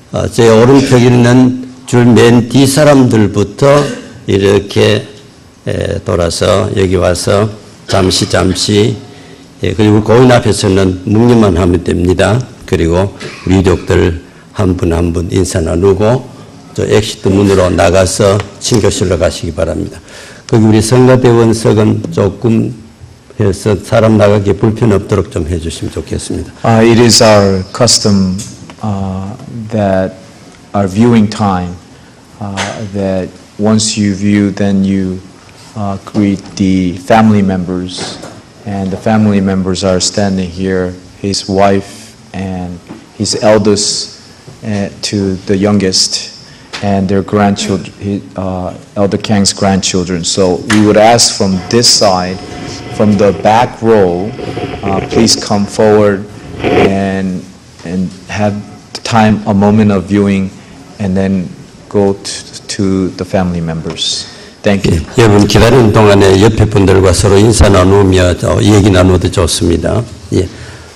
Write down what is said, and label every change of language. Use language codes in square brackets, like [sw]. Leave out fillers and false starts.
[ko] 제 오른쪽에 있는 줄 맨 뒤 사람들부터 이렇게 돌아서 여기 와서 잠시 그리고 고인 앞에서는 묵념만 하면 됩니다. 그리고 우리 유족들 한 분 한 분 인사 나누고 저 엑시트 문으로 나가서 친교실로 가시기 바랍니다. 거기 우리 성가대원석은 조금 해서 사람 나가기 불편 없도록 좀 해주시면 좋겠습니다. [en] It is our custom that our viewing time, that once you view, then you greet the family members, and the family members are standing here, his wife and his eldest to the youngest, and their grandchildren, Elder Kang's grandchildren. So we would ask from this side, from the back row, please come forward and have time, a moment of viewing, and then go to the family members. Thank you. [ko] 예, 여러분 기다리는 동안에 옆에 분들과 서로 인사 나누며 얘기 나누어도 좋습니다. 예.